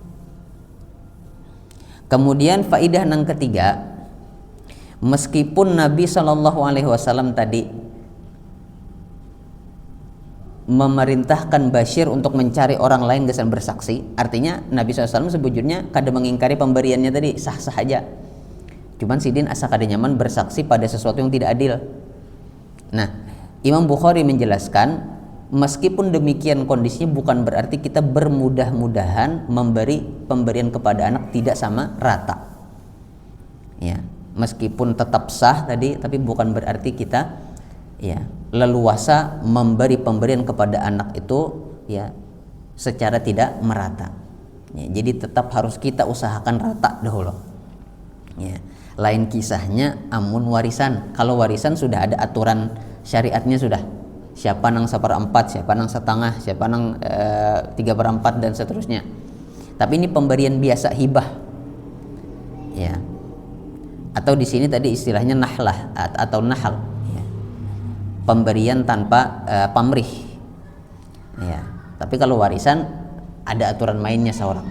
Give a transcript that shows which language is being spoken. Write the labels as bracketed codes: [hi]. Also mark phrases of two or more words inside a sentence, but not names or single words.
[id] Kemudian faidah nang ketiga, meskipun Nabi SAW tadi memerintahkan Bashir untuk mencari orang lain gesan bersaksi, artinya Nabi SAW sebujurnya kada mengingkari pemberiannya tadi, sah-sah aja. Cuman sidin asa kada nyaman bersaksi pada sesuatu yang tidak adil. Nah, Imam Bukhari menjelaskan, meskipun demikian kondisinya bukan berarti kita bermudah-mudahan memberi pemberian kepada anak tidak sama rata. Ya, meskipun tetap sah tadi, tapi bukan berarti kita ya leluasa memberi pemberian kepada anak itu ya secara tidak merata. Ya, jadi tetap harus kita usahakan rata dahulu. Ya, [bjn] lain kisahnya amun warisan. [id] Kalau warisan sudah ada aturan syariatnya sudah. Siapa nang 1/4, siapa nang setengah, siapa nang 3/4 dan seterusnya. Tapi ini pemberian biasa, hibah. Ya. Atau di sini tadi istilahnya nahlah atau nahal. Ya. Pemberian tanpa pamrih. Ya. Tapi kalau warisan ada aturan mainnya seorang.